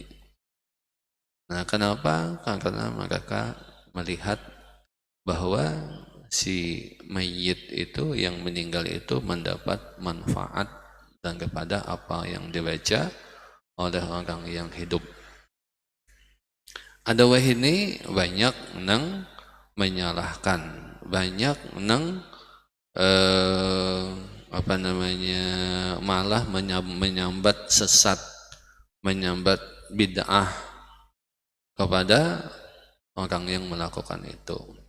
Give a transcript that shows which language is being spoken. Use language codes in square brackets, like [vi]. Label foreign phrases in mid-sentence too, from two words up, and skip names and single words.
[id] Nah, kenapa? Karena mereka melihat bahwa si mayit itu, yang meninggal itu mendapat manfaat dan kepada apa yang dibaca oleh orang yang hidup. Ada ini banyak nang menyalahkan, banyak nang malah menyambat sesat, menyambat bid'ah kepada orang yang melakukan itu.